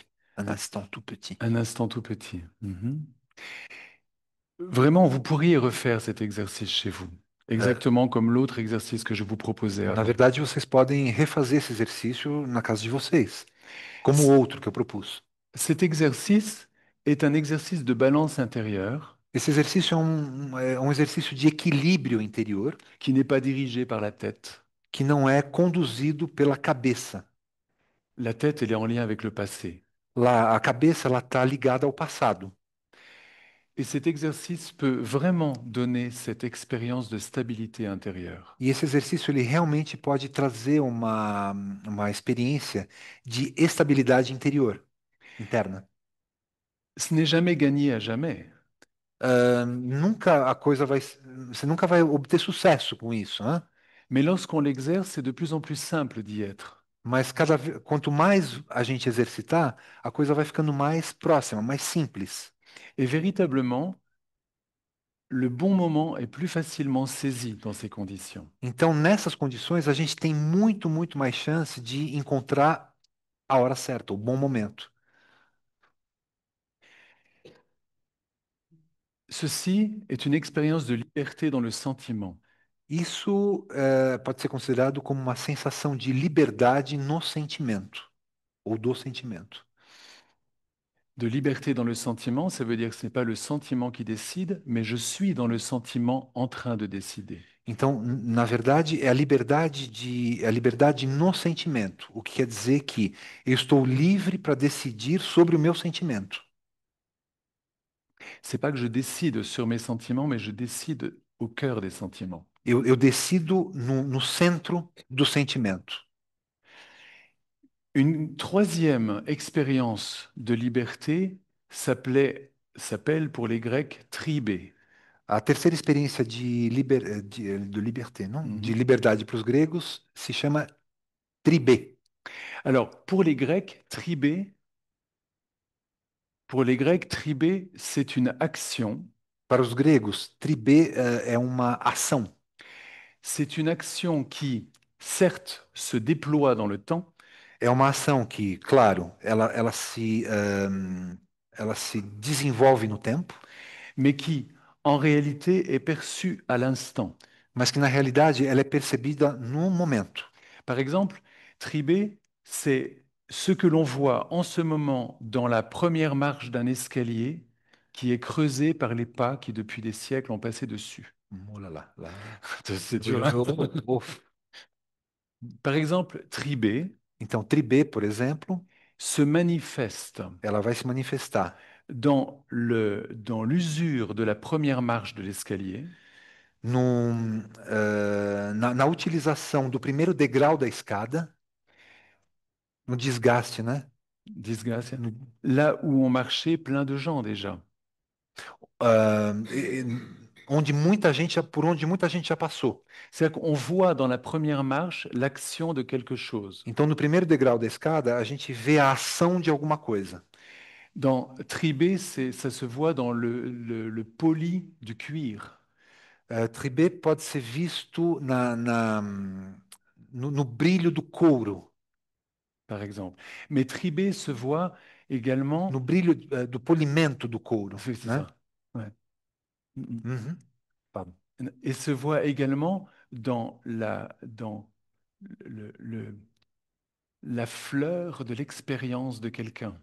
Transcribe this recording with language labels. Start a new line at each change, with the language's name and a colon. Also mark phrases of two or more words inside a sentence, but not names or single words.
French: Un instant tout petit. Un instant tout petit. Mhm. Vraiment, vous pourriez refaire cet exercice chez vous,
Portuguese: É,
French: exactement comme l'autre exercice que je vous proposais
Portuguese: na
French: avant.
Portuguese: verdade, vocês podem refazer esse exercício na casa de vocês, como o outro que eu propus.
French: Cet exercice est un exercice de balance intérieure
Portuguese: Esse exercício é um exercício de equilíbrio interior
French: qui n'est pas dirigé par la tête.
Portuguese: que não é conduzido pela cabeça.
French: La tête, elle est en lien avec le passé.
Portuguese: Lá, a cabeça ela está ligada ao passado.
French: Et cet exercice peut vraiment donner cette expérience de stabilité intérieure.
Portuguese: E esse exercício ele realmente pode trazer uma experiência de estabilidade interior, interna.
French: Ce n'est jamais gagné à jamais,
Portuguese: Nunca a coisa vai, você nunca vai obter sucesso com isso, né?
French: mais lorsqu'on l'exerce, c'est de plus en plus simple d'y être.
Portuguese: Mas quanto mais a gente exercitar, a coisa vai ficando mais próxima, mais simples.
French: Et véritablement, le bon moment est plus facilement saisi dans ces conditions.
Portuguese: Então, nessas condições, a gente tem muito mais chance de encontrar a hora certa, o bom momento.
French: Ceci est une expérience de liberté dans le sentiment,
Portuguese: Isso pode ser considerado como uma sensação de liberdade no sentimento, ou do sentimento.
French: de liberté dans le sentiment, ça veut dire que ce n'est pas le sentiment qui décide, mais je suis dans le sentiment en train de décider.
Portuguese: Então, na verdade, é a liberdade no sentimento, o que quer dizer que eu estou livre para decidir sobre o meu sentimento.
French: C'est pas que je décide sur mes sentiments, mais je décide au cœur des sentiments.
Portuguese: Eu decido no centro do sentimento.
French: Une troisième expérience de liberté s'appelle pour les Grecs tribé.
Portuguese: A terceira experiência de liberté, não? De Mhm. liberdade para os gregos se chama tribê.
French: Alors, pour les Grecs, tribé, c'est une action.
Portuguese: Para os gregos, tribê é uma ação.
French: C'est une action qui, certes, se déploie dans le temps,
Portuguese: É uma ação que, claro, ela se desenvolve no tempo,
French: mais qui, en réalité, est perçue à l'instant.
Portuguese: mas que na realidade ela é percebida no momento.
French: Par exemple, tribé, c'est ce que l'on voit en ce moment dans la première marche d'un escalier qui est creusé par les pas qui, depuis des siècles, ont passé dessus. Oh là là, là. C'est dur, hein. Uf. Par exemple, tribé
Portuguese: Então, tribê, por exemplo,
French: se manifeste
Portuguese: ela vai se manifestar
French: dans l'usure de la première marche de l'escalier,
Portuguese: na utilização do primeiro degrau da escada, no desgaste, né?
French: disgrâce,
Portuguese: No-
French: là où ont marché plein de gens déjà.
Portuguese: ah, e- por onde muita gente já passou.
French: C'est-à-dire qu'on voit dans la première marche l'action de quelque chose.
Portuguese: Então, no primeiro degrau da escada, a gente vê a ação de alguma coisa.
French: Dans tribé, ça se voit dans le poli du cuir,
Portuguese: Tribê pode ser visto no brilho do couro,
French: par exemple. Mais tribé se voit
Portuguese: no
French: également,
Portuguese: brilho, do polimento do couro,
French: c'est
Portuguese: né?
French: ça, ouais. Uhum. Pardon. Et se voit également dans le la fleur de l'expérience de quelqu'un.